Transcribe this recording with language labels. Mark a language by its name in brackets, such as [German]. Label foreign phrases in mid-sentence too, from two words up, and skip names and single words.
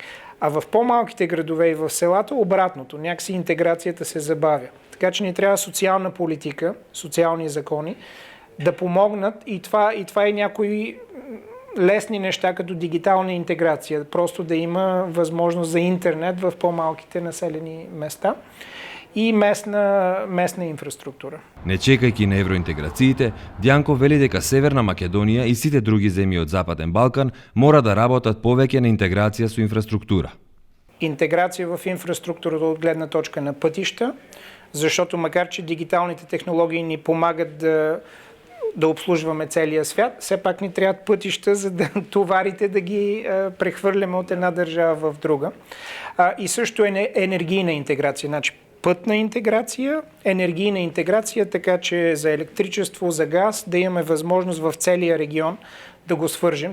[Bulgarian] А в по-малките градове и в селата обратното, някакси интеграцията се забавя. Така че ни трябва социална политика, социални закони, да помогнат и това е някои лесни неща, като дигитална интеграция. Просто да има възможност за интернет в по-малките населени места и местна инфраструктура. [Macedonian] Не чекајќи на евроинтеграциите, Дијанко вели дека Северна Македонија и сите други земји од Западен Балкан мора да работат повеќе на интеграција со инфраструктура. [Bulgarian] Интеграция в инфраструктурата от гледна точка на пътища, защото макар че дигиталните технологии ни помагат да обслужваме целия свят, все пак ни трябват пътища, за да товарите да ги прехвърляме от една държава в друга. И също енергийна интеграция, значи пътна интеграция, енергийна интеграция, така че за електричество, за газ да имаме възможност в целия регион да го свържем.